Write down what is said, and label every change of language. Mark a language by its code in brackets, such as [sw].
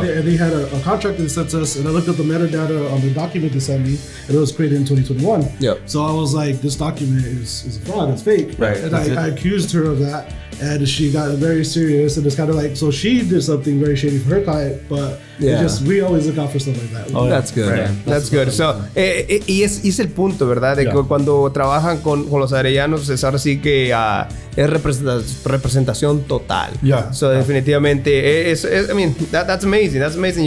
[en] And they had a contract that sent us, and I looked up the metadata on the document they sent me, and it was created in 2021. Yeah. So I was like, this document is a fraud, it's fake. Right. And I accused her of that, and she got very serious, and it's kind of like, so she did something very shady for her client, but we always look out for stuff like that. Oh, that's good. Right. That's good. So, [es] y es el punto, ¿verdad? De que cuando trabajan con los arellanos, es ahora sí que es representación total. [en] Yeah. So [es] definitivamente, [en] I mean, that's amazing. That's amazing.